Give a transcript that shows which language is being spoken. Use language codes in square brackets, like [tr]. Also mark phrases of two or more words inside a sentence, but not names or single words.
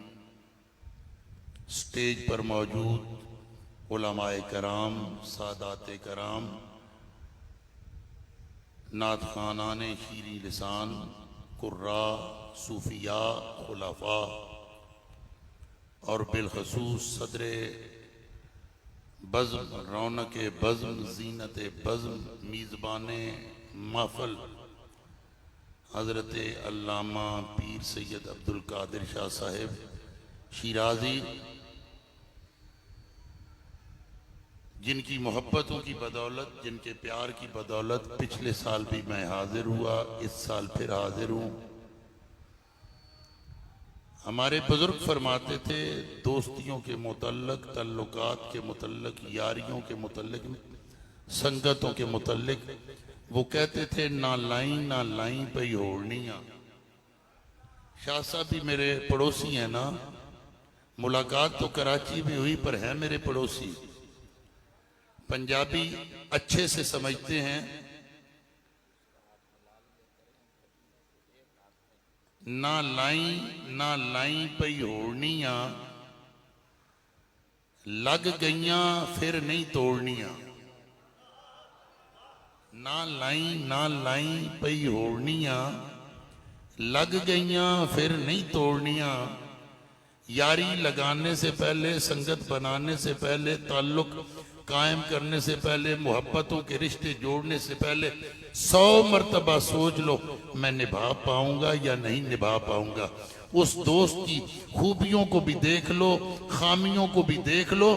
[ur] اسٹیج پر موجود علمائے کرام، ساداتِ کرام، نعت خوانانِ شیریں لسان، قراء، صوفیاء، خلفاء اور بالخصوص صدرِ بزم، رونقِ بزم، زینتِ بزم, میزبانِ محفل حضرت علامہ پیر سید عبدالقادر شاہ صاحب شیرازی, جن کی محبتوں کی بدولت، جن کے پیار کی بدولت پچھلے سال بھی میں حاضر ہوا، اس سال پھر حاضر ہوں. ہمارے بزرگ فرماتے تھے دوستیوں کے متعلق، تعلقات کے متعلق، یاریوں کے متعلق، سنگتوں کے متعلق وہ کہتے تھے [pa] نہ لائی پئی ہوڑنیاں. [ur] شاہ صاحب بھی میرے پڑوسی ہیں نا، ملاقات تو کراچی میں ہوئی پر ہے میرے پڑوسی. پنجابی اچھے سے سمجھتے ہیں. [pa] نہ لائی پئی ہوڑنیاں، لگ گئیاں پھر نہیں توڑنیاں. نہ لائی پئی ہوڑنیاں، لگ گئیاں پھر نہیں توڑنیاں. [ur] یاری لگانے سے پہلے، سنگت بنانے سے پہلے، تعلق قائم کرنے سے پہلے، محبتوں کے رشتے جوڑنے سے پہلے 100 مرتبہ سوچ لو میں نبھا پاؤں گا یا نہیں نبھا پاؤں گا. اس دوست کی خوبیوں کو بھی دیکھ لو، خامیوں کو بھی دیکھ لو.